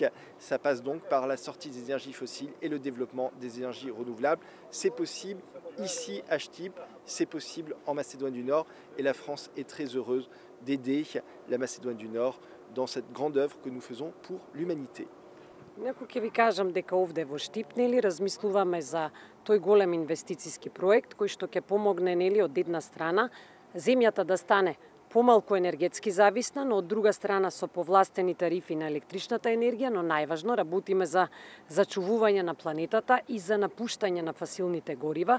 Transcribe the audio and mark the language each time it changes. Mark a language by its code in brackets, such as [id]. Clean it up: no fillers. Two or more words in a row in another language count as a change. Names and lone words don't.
[fr] Ça passe donc par la sortie des énergies fossiles et le développement des énergies renouvelables. C'est possible ici à Chtip, c'est possible en Macédoine du Nord et la France est très heureuse d'aider la Macédoine du Nord dans cette grande œuvre que nous faisons pour l'humanité. [mk] Некој ќе ви кажам дека овде во Штип, нели, размислуваме за тој голем инвестициски проект кој што ќе помогне, нели, од една страна земјата да стане помалку енергетски зависна, но од друга страна со повластени тарифи на електричната енергија, но најважно работиме за зачувување на планетата и за напуштање на фасилните горива